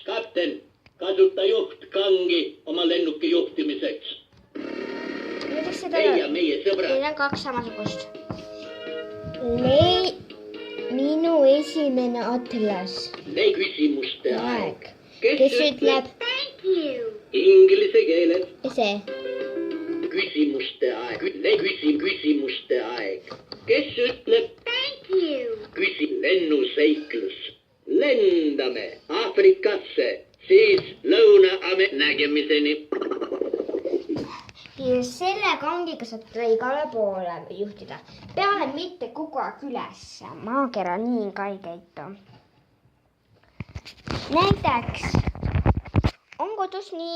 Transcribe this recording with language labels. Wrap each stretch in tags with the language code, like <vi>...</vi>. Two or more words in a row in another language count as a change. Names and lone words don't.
<et>Kapten, kasuta juhtkangi oma lennuki juhtimiseks. Teie meie sõbrad. Teil on 2 samasugust. Minu esimene atlas. Küsimuste aeg. Kes ütleb?</et> <en>Thank you.</en> <et>Inglise keeles. Ja see? Küsimuste aeg. Küsimuste aeg. Kes ütleb?</et> <en>Thank you.</en> <et>Lennuseiklus. Lendame Aafrikasse, siis Lõuna-Ameerika nägemiseni. Ja selle kangiga saab igale poole juhtida. Peale mitte kogu aeg üles. Maakera nii ka ei käitu. Näiteks on kodus nii.</et>